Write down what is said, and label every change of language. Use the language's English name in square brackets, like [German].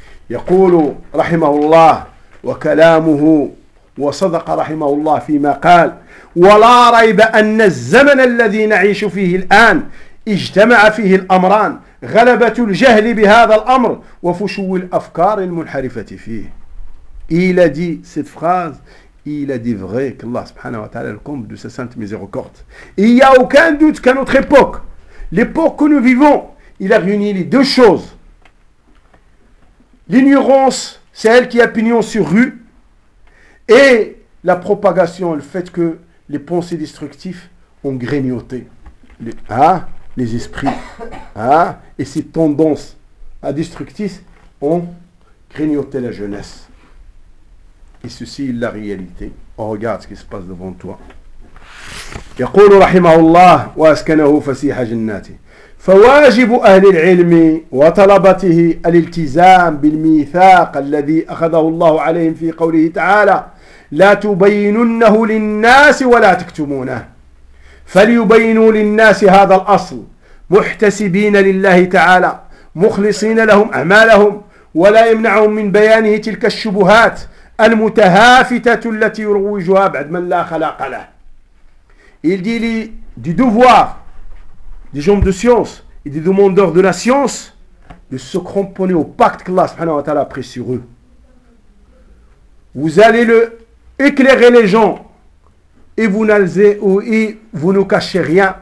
[Arabic] يقول رحمه الله وكلامه وصدق رحمه الله فيما قال ولا ريب أن الزمن الذي نعيش فيه الآن اجتمع فيه الأمران غلبة الجهل بهذا الأمر وفشو الأفكار المنحرفة فيه. [French] Il a dit cette phrase. Il a dit vrai que Allah subhanahu wa ta'ala le comble de sa sainte miséricorde. Il n'y a aucun doute qu'à notre époque, l'époque que nous vivons, il a réuni les deux choses. L'ignorance, c'est elle qui a pignon sur rue. Et la propagation, le fait que les pensées destructives ont grignoté les esprits. Et ces tendances à destructrices ont grignoté la jeunesse. Et ceci est la réalité. Oh, regarde ce qui se passe devant toi. [Arabic] يقول رحمه الله وأسكنه فسيح جناته فواجب أهل العلم وطلبته الالتزام بالميثاق الذي أخذه الله عليهم في قوله تعالى لا تبيننه للناس ولا تكتمونه فليبينوا للناس هذا الأصل محتسبين لله تعالى مخلصين لهم أعمالهم ولا يمنعهم من بيانه تلك الشبهات المتهافتة التي يروجها بعد من لا خلاق له. [French] Il dit du devoir des gens de science et des demandeurs de la science de se cramponner au pacte que Allah subhanahu wa ta'ala a pris sur eux. Vous allez éclairer les gens et vous ne cachez rien.